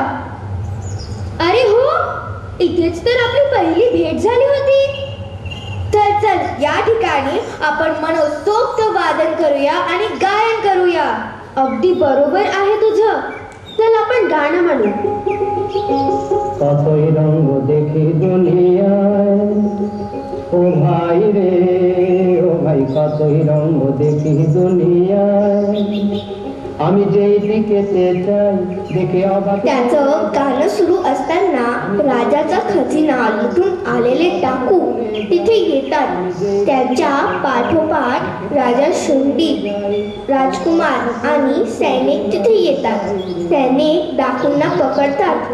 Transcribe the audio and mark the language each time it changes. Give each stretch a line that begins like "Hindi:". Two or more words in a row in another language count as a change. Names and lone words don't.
Marathi: अरे हो, इथेच तर आपली पहिली भेट झाली होती. चल चल, या ठिकाणी आपण मनोस्तोक्त वादन करूया आणि गायन करूया. अगदी बरोबर आहे तुझं. चल आपण गाणं म्हणू.
Bangla: কতই রঙ দেখি দুনিয়ায় ও ভাই রে ও ভাই কতই রঙ দেখি দুনিয়ায় আমি যেই দিকেতে চাই দেখে অবাক
Marathi: त्याचं गाणं सुरू असताना राजाचा खजिना लुटून आलेले डाकू तिथे येतात. त्यांच्या पाठोपाठ राजा शुंडी, राजकुमार आणि सैनिक तिथे येतात. सैनिक डाकूंना पकडतात.